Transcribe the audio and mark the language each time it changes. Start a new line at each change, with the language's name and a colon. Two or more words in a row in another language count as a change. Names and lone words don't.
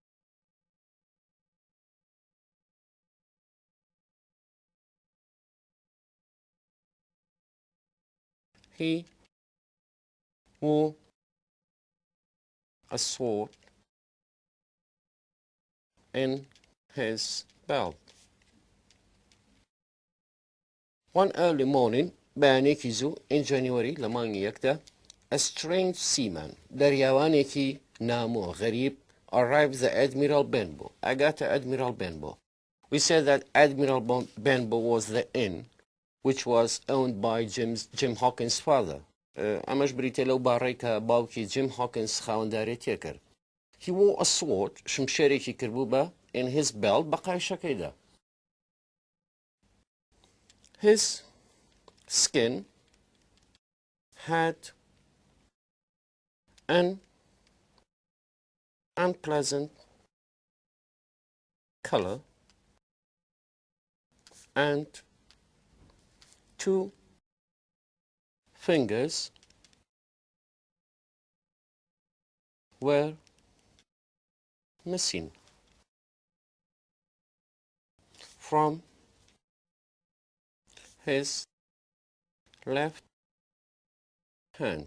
English: He wore a sword in his belt. One early morning,
Central Kurdish: بەیانێکی زوو in January لە مانگی یەکدا,
English: a strange seaman,
Central Kurdish: دەریاوانێکی نامۆ غەریب,
English: arrived the Admiral Benbow.
Central Kurdish: ئەگاتە Admiral Benbow.
English: We said that Admiral Benbow was the inn which was owned by Jim Hawkins' father.
Central Kurdish: ئەمەش بریتە لەو باڕێی کە باوکی Jim Hawkins خاوەندارێتیە کرد.
English: He wore a sword,
Central Kurdish: شمشێرێکی کردبوو بە
English: in his belt
Central Kurdish: بە قایشەکەیدا.
English: His skin had an unpleasant color and two fingers were missing from his left hand.